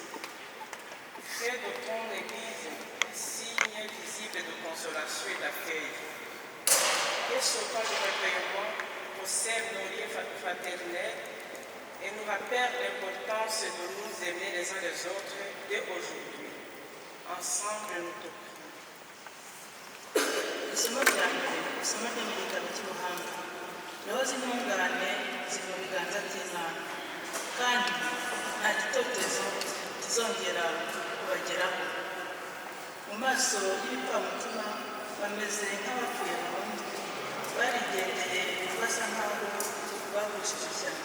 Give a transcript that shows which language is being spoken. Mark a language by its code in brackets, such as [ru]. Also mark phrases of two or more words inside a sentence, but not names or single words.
[fr] Fais de ton Église un signe visible de consolation et d'accueil. Et ce temps de réveillement conserve nos liens fraternels et nous rappelle l'importance de nous aimer les uns les autres dès aujourd'hui. Ensemble, nous te prions. [rw] Isomo rya mbere isomo ryo mu gitabo cy'ubuhanga niho z'intungane ziri mu biganza by'Imana kandi nta gitotezo kizongera kubageraho. Mu maso y'ibipfamutima bameze nk'abapfuye burundu, barigendeye basa nk'aho bahushije ishyano.